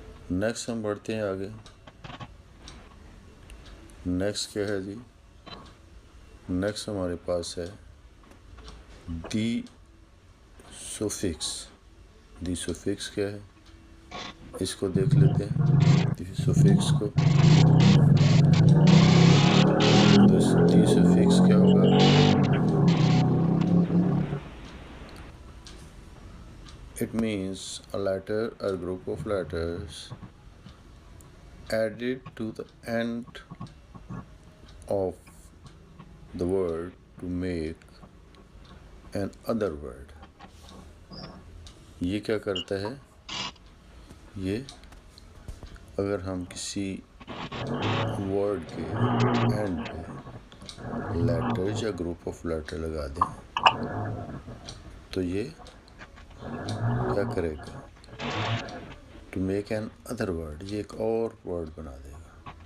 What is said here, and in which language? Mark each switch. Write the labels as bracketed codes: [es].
[ur] Next ہم بڑھتے ہیں آگے. نیکسٹ کیا ہے جی؟ نیکسٹ ہمارے پاس ہے دی سوفکس. دی سوفکس کیا ہے اس کو دیکھ لیتے ہیں. دی سوفکس کو دی سوفکس کیا ہوگا؟ [en] It means a letter or group of letters added to the end of the word to make an other word. [ur] یہ کیا کرتا ہے، یہ اگر ہم کسی ورڈ کے اینڈ پہ لیٹرز یا گروپ آف لیٹر لگا دیں تو یہ کیا کرے گا، [en] to make another word, [ur] یہ ایک اور ورڈ بنا دے گا.